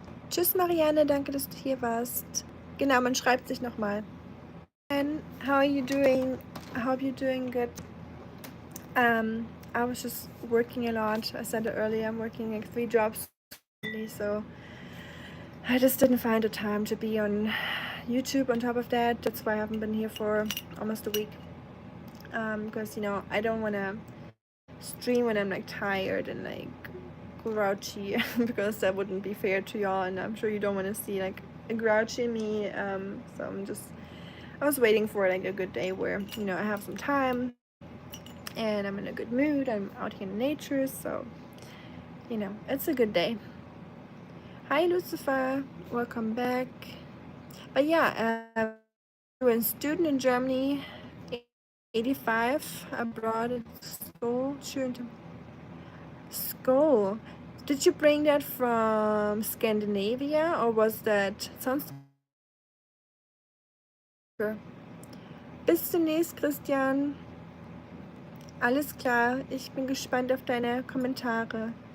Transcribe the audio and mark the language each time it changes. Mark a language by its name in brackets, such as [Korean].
[German] Tschüss Marianne, danke, dass du hier warst. Genau, man schreibt sich nochmal. [English] And how are you doing? I hope you're doing good. I was just working a lot. I said it earlier, I'm working like 3 jobs, so I just didn't find the time to be on YouTube on top of that. That's why I haven't been here for almost a week. Because, I don't want to stream when I'm like tired and like grouchy because that wouldn't be fair to y'all, and I'm sure you don't want to see like a grouchy me. So I was waiting for like a good day where I have some time and I'm in a good mood. I'm out here in nature, so it's a good day. Hi Lucifer, welcome back. But yeah, you're a student in Germany, 85, abroad at school. School. Did you bring that from Scandinavia or was that sounds sure. [German] Bis demnächst, Christian. Alles klar. Ich bin gespannt auf deine Kommentare.